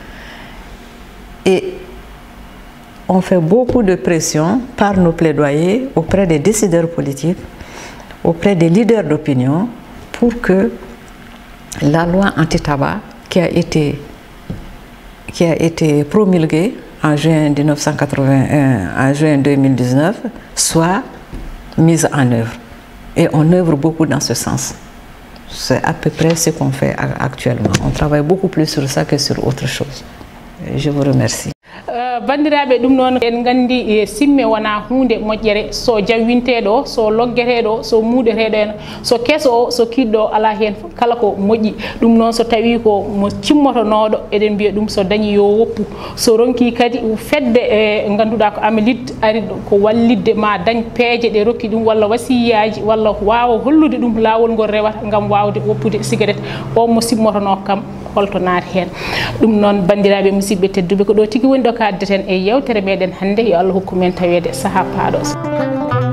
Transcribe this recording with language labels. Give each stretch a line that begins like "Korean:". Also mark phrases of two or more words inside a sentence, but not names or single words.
French: Et on fait beaucoup de pression par nos plaidoyers auprès des décideurs politiques, auprès des leaders d'opinion pour que la loi anti-tabac qui a été promulguée en juin 2019 soit mise en œuvre. Et on œuvre beaucoup dans ce sens. C'est à peu près ce qu'on fait actuellement. On travaille beaucoup plus sur ça que sur autre chose. Je vous remercie.
Fula: bandiraɓe ɗum noon en gandi simme wona hunde moƴƴere so jawwinteɗo so loggueteɗo so muuɗeteɗo en so keso o so kiɗɗo ala hen kala ko moƴƴi ɗum noon so tawi ko mo cimmotonoɗo eɗen mbiya ɗum so dañi yo woppu so ronki kadi fedde ganduɗa ko amalide ari ko wallidde ma dañ peeje ɗe rokki ɗum walla wasiyaji walla wawa hollude ɗum lawol ngol rewata gam wawde woppude cigarette o mo simmotono kam holto naati hen ɗum noon bandiraɓe musidɓe tedduɓe ko ɗo tigui woni ɗo kaddeten e yewtere meɗen hannde yo Allah hokku men tawede saaha paaɗo